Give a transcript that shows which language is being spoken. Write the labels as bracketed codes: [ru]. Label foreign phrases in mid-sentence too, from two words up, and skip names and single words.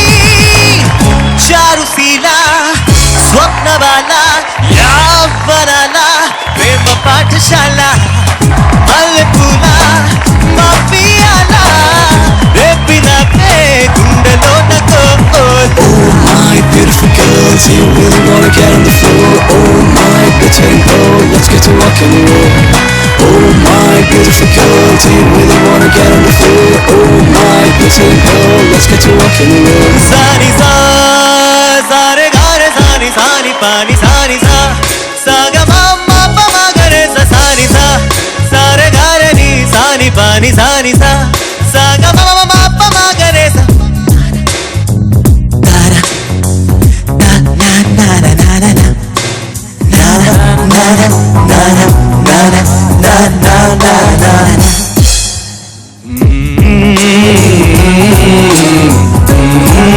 [te] చారుశీల స్వప్నబాల యవ్వనాల ప్రేమ పాఠశాల. మల్లెపూల మాఫియాల రేపినవే గుండెలోన గొల్ల. [en] Oh my beautiful girl, do you really wanna get on the floor? Oh my glittering pearl, let's get to rock and roll. Oh my beautiful girl, do you really wanna get on the floor? Oh my glittering pearl, let's get to rock and roll. Sani sa sare gare sani sani pani sani sa saga mama pa ma gare sa sani sa sare gare ni sani pani sani sa saga mama pa ma gare sa. Na na na na na na na na na na na na na na.